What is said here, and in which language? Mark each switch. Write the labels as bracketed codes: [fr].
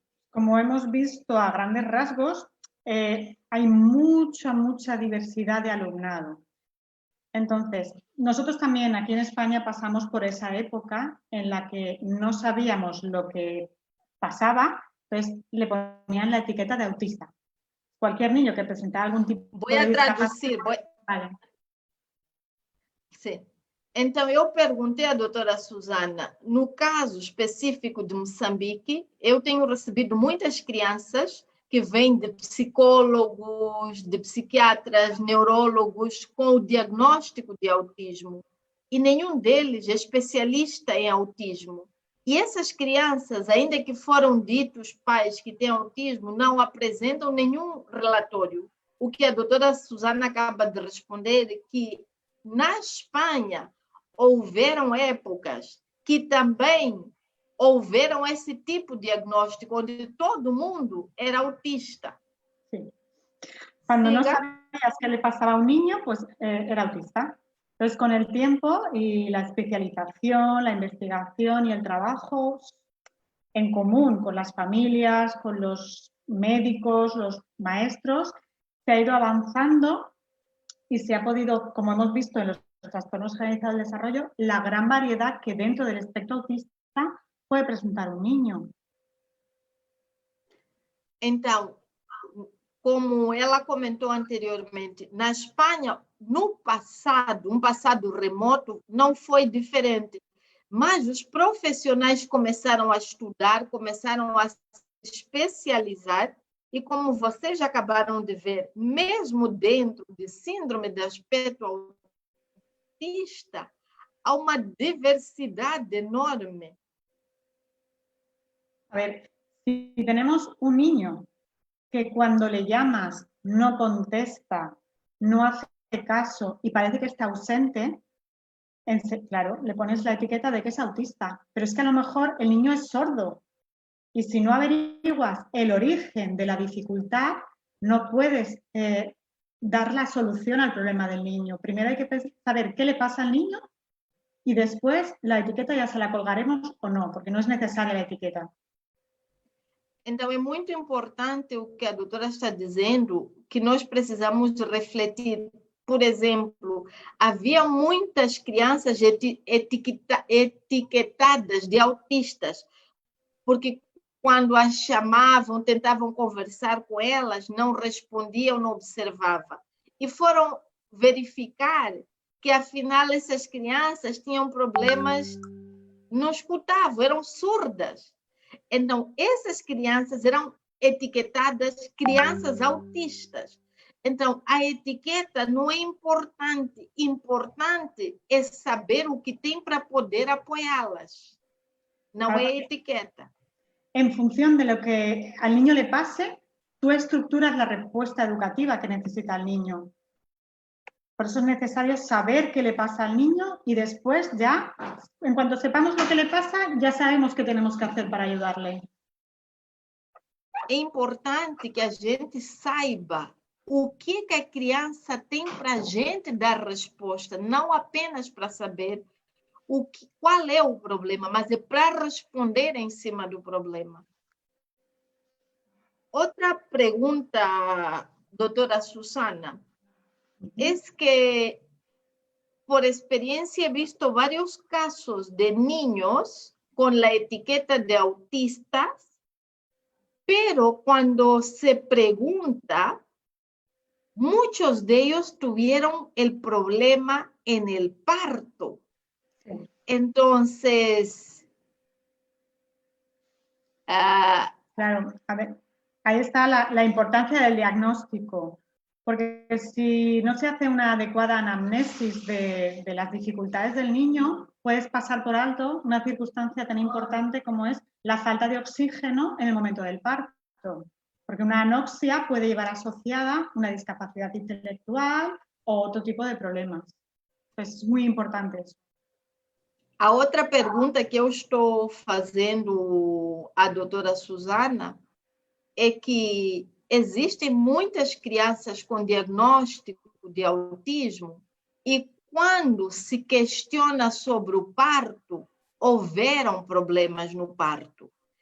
[es] Como hemos visto a grandes rasgos, hay mucha diversidad de alumnado. Entonces, nosotros también aquí en España pasamos por esa época en la que no sabíamos lo que pasaba, entonces le ponían la etiqueta de autista. Cualquier niño que presentara algún tipo de discapacidad. Vale. [pt] Sim. Então, eu perguntei à doutora Susana, no caso específico de Moçambique, eu tenho recebido muitas crianças que vêm de psicólogos, de psiquiatras, neurólogos com o diagnóstico de autismo. E nenhum deles é especialista em autismo. E essas crianças, ainda que foram ditos pais que têm autismo, não apresentam nenhum relatório. O que a doutora Susana acaba de responder é que na Espanha houveram épocas que também houveram esse tipo de diagnóstico, onde todo mundo era autista. [es] Sí. Cuando no sabías qué le pasaba a un niño, pues era autista. Entonces, con el tiempo y la especialización, la investigación y el trabajo en común con las familias, con los médicos, los maestros, se ha ido avanzando y se ha podido, como hemos visto en los trastornos generalizados del desarrollo, la gran variedad que dentro del espectro autista puede presentar un niño. [pt] Então, como ela comentou anteriormente, na Espanha, no passado, um passado remoto, não foi diferente. Mas os profissionais começaram a estudar, começaram a se especializar, e como vocês acabaram de ver, mesmo dentro de síndrome de aspecto autista, há uma diversidade enorme. A ver, si tenemos un niño que cuando le llamas no contesta, no hace caso y parece que está ausente, claro, le pones la etiqueta de que es autista, pero es que a lo mejor el niño es sordo y si no averiguas el origen de la dificultad, no puedes dar la solución al problema del niño. Primero hay que saber qué le pasa al niño y después la etiqueta ya se la colgaremos o no, porque no es necesaria la etiqueta. Então, é muito importante o que a doutora está dizendo, que nós precisamos refletir. Por exemplo, havia muitas crianças etiquetadas de autistas, porque quando as chamavam, tentavam conversar com elas, não respondiam, não observavam. E foram verificar que, afinal, essas crianças tinham problemas, não escutavam, eram surdas. Então, essas crianças eram etiquetadas crianças autistas. Então, a etiqueta não é importante. Importante é saber o que tem para poder apoiá-las. [es] No es etiqueta. En función de lo que al niño le pase, tú estructuras la respuesta educativa que necesita el niño. Por eso es necesario saber qué le pasa al niño y después ya, en cuanto sepamos lo que le pasa, ya sabemos qué tenemos que hacer para ayudarle. [pt] É importante que a gente saiba o que a criança tem para a gente dar resposta, não apenas para saber qual é o problema, mas é para responder em cima do problema. Outra pergunta, doutora Susana, é que, [es] por experiencia, he visto varios casos de niños con la etiqueta de autistas, pero cuando se pregunta, muchos de ellos tuvieron el problema en el parto. Entonces, claro, a ver, ahí está la importancia del diagnóstico, porque si no se hace una adecuada anamnesis de las dificultades del niño, puedes pasar por alto una circunstancia tan importante como es la falta de oxígeno en el momento del parto, porque una anoxia puede llevar asociada una discapacidad intelectual o otro tipo de problemas. Pues es muy importante eso. [pt] A outra pergunta que eu estou fazendo à doutora Susana é que existem muitas crianças com diagnóstico de autismo e quando se questiona sobre o parto, houveram problemas no parto.